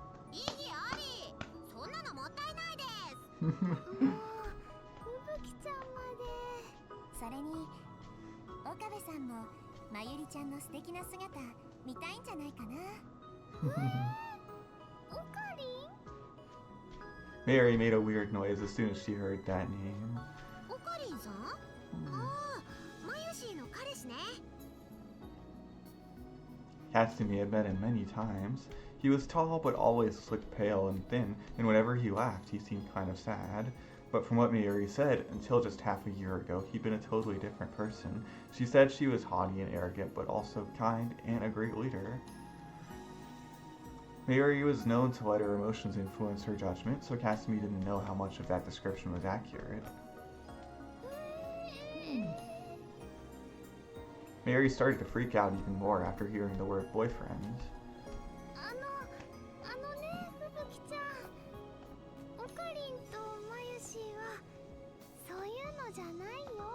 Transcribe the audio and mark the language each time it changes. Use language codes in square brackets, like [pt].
[ja] 意義あり。そんなのもったいないです。もうふぶきちゃんまで。それに岡部さんもまゆりちゃんの素敵な姿見たいんじゃないかな。オカリン？ [en] Mayuri made a weird noise as soon as she heard that name. [ja] オカリンさん？ああ、まゆしーの彼氏ね。 [en] Katsumi had met him many times. He was tall but always looked pale and thin, and whenever he laughed, he seemed kind of sad. But from what Mayuri said, until just half a year ago, he'd been a totally different person. She said she was haughty and arrogant, but also kind and a great leader. Mayuri was known to let her emotions influence her judgment, so Katsumi didn't know how much of that description was accurate. Mayuri started to freak out even more after hearing the word boyfriend. [ja] あのね、ふぶきちゃん。オカリンとまゆしーはそういうのじゃないよ。